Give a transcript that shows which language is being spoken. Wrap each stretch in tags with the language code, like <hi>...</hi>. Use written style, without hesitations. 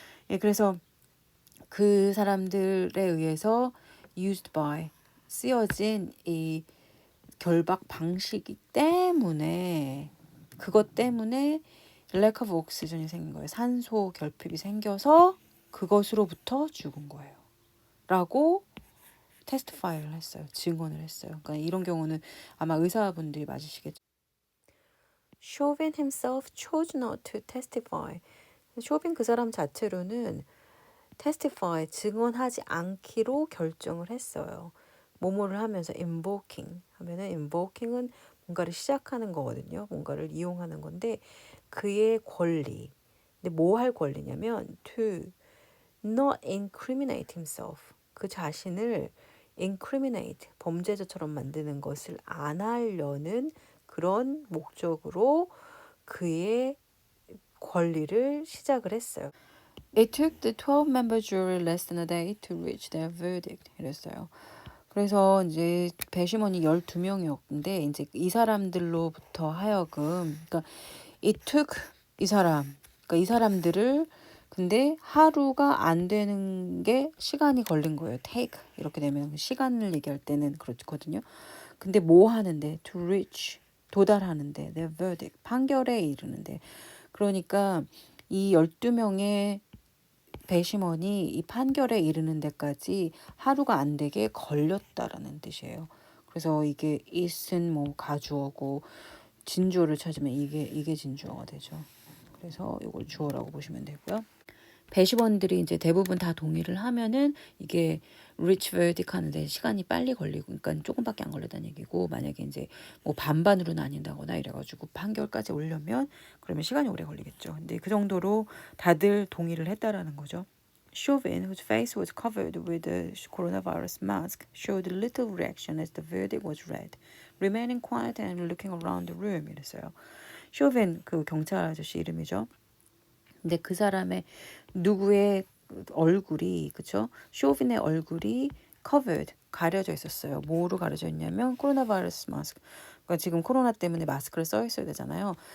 <ko>예, 그래서 그 사람들에 의해서 used by 쓰여진 이 결박 방식이 때문에 그것 때문에</ko> <en>lack of oxygen</en> <ko>이 생긴 거예요. 산소 결핍이 생겨서 그것으로부터 죽은 거예요. 라고 테스티파이를 했어요. 증언을 했어요. 그러니까 이런 경우는 아마 의사분들이 맞으시겠죠.</ko> <en>Chauvin himself chose not to testify.</en> <ko>쇼빈 그 사람 자체로는 testify, 증언하지 않기로 결정을 했어요. 뭐뭐를 하면서 invoking 하면은 invoking은 뭔가를 시작하는 거거든요. 뭔가를 이용하는 건데 그의 권리. 근데 뭐 할 권리냐면</ko> <en>to not incriminate himself.</en> <ko>그 자신을 incriminate, 범죄자처럼 만드는 것을 안 하려는 그런 목적으로 그의 권리를 시작을 했어요.</ko> <en>It took the 12-member jury less than a day to reach their verdict.</en> <ko>이랬어요. 그래서 이제 배심원이 12명이었는데 이제 이 사람들로부터 하여금 그러니까 it took 이 사람 그러니까 이 사람들을 근데 하루가 안 되는 게 시간이 걸린 거예요. take 이렇게 되면 시간을 얘기할 때는 그렇거든요. 근데 뭐 하는데</ko> <en>to reach</en> <ko>도달하는데</ko> <en>their verdict</en> <ko>판결에 이르는데 그러니까 이 12명의 배심원이 이 판결에 이르는 데까지 하루가 안 되게 걸렸다라는 뜻이에요. 그래서 이게 is은 뭐 가주어고 진주어를 찾으면 이게 진주어가 되죠. 그래서 이걸 주어라고 보시면 되고요. 배심원들이 이제 대부분 다 동의를 하면은 이게 reach verdict 하는데 시간이 빨리 걸리고 그러니까 조금밖에 안 걸렸다는 얘기고 만약에 이제 뭐 반반으로 나뉜다거나 이래가지고 판결까지 오려면 그러면 시간이 오래 걸리겠죠. 근데 그 정도로 다들 동의를 했다라는 거죠.</ko> <en>Chauvin, whose face was covered with a coronavirus mask, showed little reaction as the verdict was read, remaining quiet and looking around the room.</en> <ko>이랬어요. Chauvin 그 경찰 아저씨 이름이죠. 근데 그 사람의 누구의 얼굴이 그쵸? 쇼빈의 얼굴이 covered 가려져 있었어요. 뭐로 가려져 있냐면 코로나 바이러스 마스크. 그러니까 지금 코로나 때문에 마스크를 써 있어야 되잖아요.</ko>